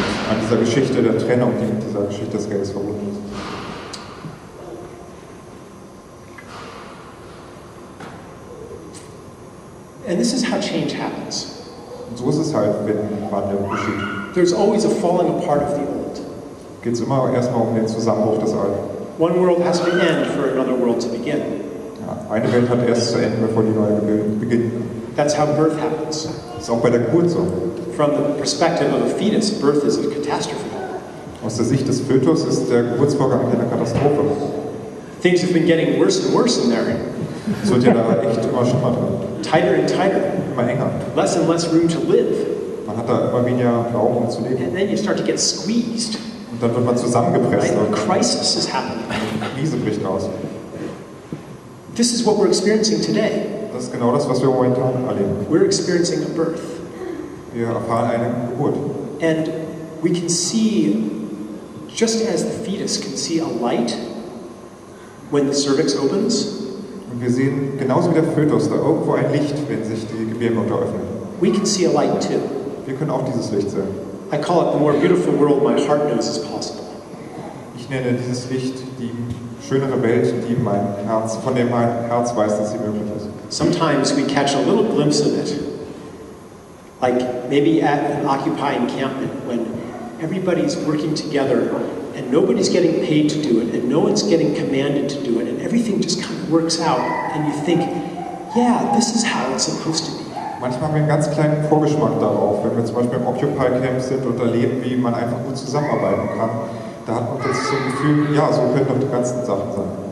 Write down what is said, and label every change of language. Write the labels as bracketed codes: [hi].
[de] An dieser Geschichte der Trennung, die mit dieser Geschichte des Geldes verbunden ist. [en] And this is how change happens. [de] Und so ist es halt, wenn Wandel geschieht. [en] There's always a falling apart of the old. [de] Geht es immer erstmal um den Zusammenbruch des Alten. [en] One world has to end for another world to begin. [de] Ja, eine Welt hat erst zu enden, bevor die neue beginnt. [en] That's how birth happens. [de] Das ist auch bei der Geburt so. [en] From the perspective of a fetus, birth is a catastrophe. [de] Aus der Sicht des Fötus ist der Geburtsvorgang eine Katastrophe. [en] Things have been getting worse and worse in there. [de] Es wird ja da echt immer schlimmer drin. [en] Tighter and tighter. [de] Immer enger. [en] Less and less room to live. [de] Man hat da immer weniger Raum, um zu leben. [en] And then you start to get squeezed. [de] Und dann wird man zusammengepresst. [en] Right? [de] Und [en] A crisis is happening. [de] eine Krise bricht aus. [en] This is what we're experiencing today. [de] Das ist genau das, was wir momentan erleben. [en] We're experiencing a birth. [de] Wir erfahren eine Geburt. [en] And we can see, just as the fetus can see a light when the cervix opens, [de] Und wir sehen genauso wie der Fötus da irgendwo ein Licht, wenn sich die Gebärmutter öffnet. [en] we can see a light too. [de] Wir können auch dieses Licht sehen. [en] I call it the more beautiful world my heart knows is possible. [de] Ich nenne dieses Licht die schönere Welt, die mein Herz, von dem mein Herz weiß, dass sie möglich ist. [en] Sometimes we catch a little glimpse of it, like maybe at an Occupy encampment when everybody's working together and nobody's getting paid to do it and no one's getting commanded to do it and everything just kind of works out and you think, yeah, this is how it's supposed to be. [de] Manchmal haben wir einen ganz kleinen Vorgeschmack darauf, wenn wir zum Beispiel im Occupy-Camp sind und erleben, wie man einfach gut zusammenarbeiten kann. Da hat man plötzlich so ein Gefühl, ja, so können doch die ganzen Sachen sein.